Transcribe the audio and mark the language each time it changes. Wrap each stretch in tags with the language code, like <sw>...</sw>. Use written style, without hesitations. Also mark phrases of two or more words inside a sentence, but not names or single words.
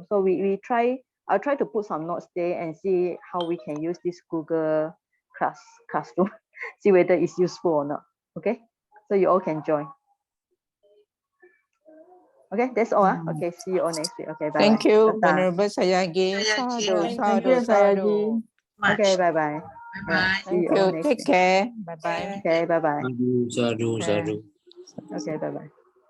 <en>So I'll try to put some notes there and see how we can use this Google Classroom. See whether it's useful or not. Okay. So you all can join. Okay, that's all. Okay, see you all next week. Okay, bye. Thank you, Venerable Sayagi. Sadhu, Thank you, sadhu, Sayagi. sadhu. Okay, bye-bye. Bye-bye. See Thank you all you. next Take week. care. Bye-bye. Okay, bye-bye.</en> <pi>Sadhu, sadhu, sadhu.</pi> <en>Okay, bye-bye.</en>